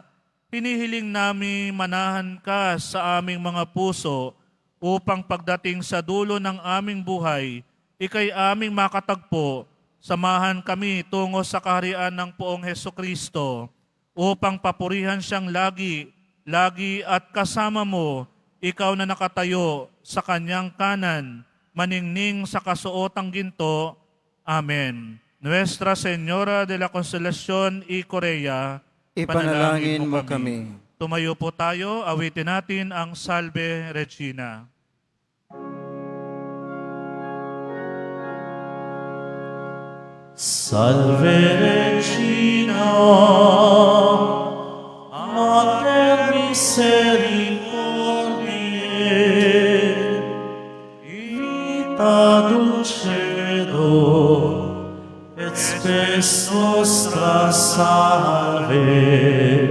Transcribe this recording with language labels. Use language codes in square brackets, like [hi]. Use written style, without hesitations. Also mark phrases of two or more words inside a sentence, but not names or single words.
[tl] Hinihiling namin manahan ka sa aming mga puso upang pagdating sa dulo ng aming buhay, ikay aming makatagpo. Samahan kami tungo sa kaharian ng Poong Hesukristo upang papurihan siyang lagi at kasama mo, ikaw na nakatayo sa kanyang kanan, maningning sa kasuotang ginto. Amen. Nuestra Señora de la Consolación y Corea, Ipanalangin mo kami. Tumayo po tayo, awitin natin ang Salve Regina. [la] Salve Regina, Mater Misericordiae, vita dulcedo, et spes nostra salve.